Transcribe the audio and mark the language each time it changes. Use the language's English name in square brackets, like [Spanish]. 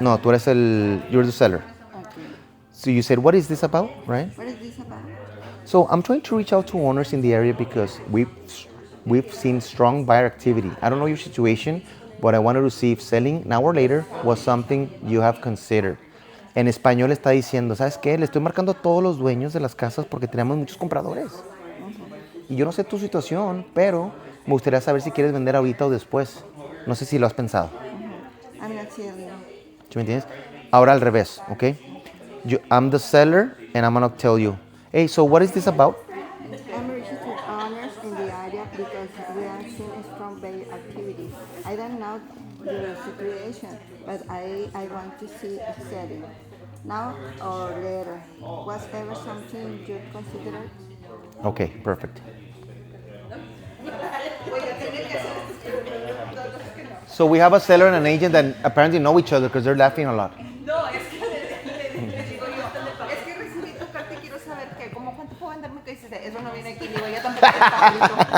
[Spanish] No, tú eres [English] you're the seller. Okay. So you said, what is this about, right? What is this about? So I'm trying to reach out to owners in the area because we've seen strong buyer activity. I don't know your situation, but I wanted to see if selling now or later was something you have considered. [Spanish] En español está diciendo, ¿sabes qué? Le estoy marcando a todos los dueños de las casas porque tenemos muchos compradores. Y yo no sé tu situación, pero me gustaría saber si quieres vender ahorita o después. No sé si lo has pensado. [English] I'm not selling. [Spanish] ¿Sí me entiendes? Ahora al revés, ¿ok? [English] I'm the seller and I'm going to tell you, hey, so what is this about? I'm reaching to owners in the area because we are seeing strong buyer activity. I don't know your situation, but I want to see a selling. Now or later. Was ever something you considered? Okay, perfect. So we have a seller and an agent that apparently know each other because they're laughing a lot. [Spanish] No, es que les digo yo, es que recibí tu carta y quiero saber qué, como cuánto puedo venderme que dices, eso no viene aquí, digo, ya tampoco está bonito.